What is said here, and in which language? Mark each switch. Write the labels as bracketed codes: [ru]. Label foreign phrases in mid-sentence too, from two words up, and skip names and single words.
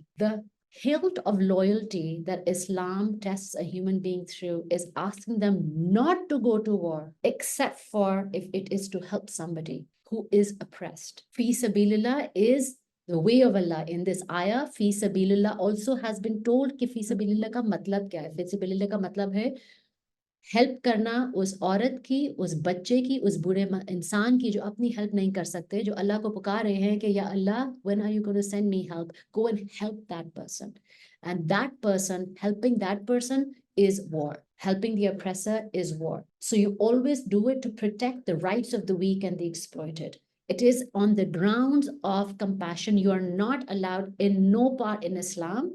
[en] The hilt of loyalty that Islam tests a human being through is asking them not to go to war except for if it is to help somebody who is oppressed. [ar] في سبيل الله [en] is the way of Allah. In this ayah, [ar] في سبيل الله [en] also has been told [hi] कि [ar] في سبيل الله [hi] का मतलब क्या है? [ar] في سبيل الله [hi] का मतलब है हेल्प करना उस औरत की, उस बच्चे की, उस बूढ़े इंसान की जो अपनी हेल्प नहीं कर सकते, जो अल्लाह को पुकार रहे हैं कि [ar] يا الله, [en] when are you going to send me help? Go and help that person. And that person, helping that person is war. Helping the oppressor is war. So you always do it to protect the rights of the weak and the exploited. It is on the grounds of compassion. You are not allowed in no part in Islam.